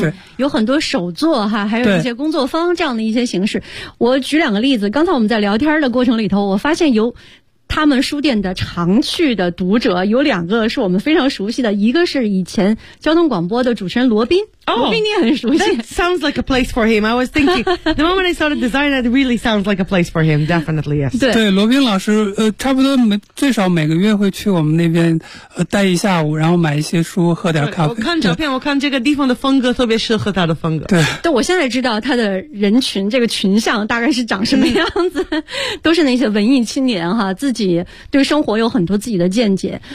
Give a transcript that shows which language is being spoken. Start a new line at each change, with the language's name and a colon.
Chinese: 对，有很多手作哈，还有一些工作坊这样的一些形式。我举两个例子，刚才我们在聊天的过程里头，我发现有他们书店的常去的读者有两个是我们非常熟悉的，一个是以前交通广播的主持人罗宾。
English: Oh,
Chinese: 罗宾你也很熟悉。
English: That sounds like a place for him. I was thinking, the moment I started design, it really sounds like a place for him. Definitely, yes.
Chinese: 对, 对，罗宾老师，差不多最少每个月会去我们那边，待一下午，然后买一些书，喝点咖啡。我看照片，我看这个地方的风格特别适合他的风格。对。对，我现在知道他的人群，这个群像大概是长什么样子，都是那些文艺青年哈，自己对生活有很多自己的见解。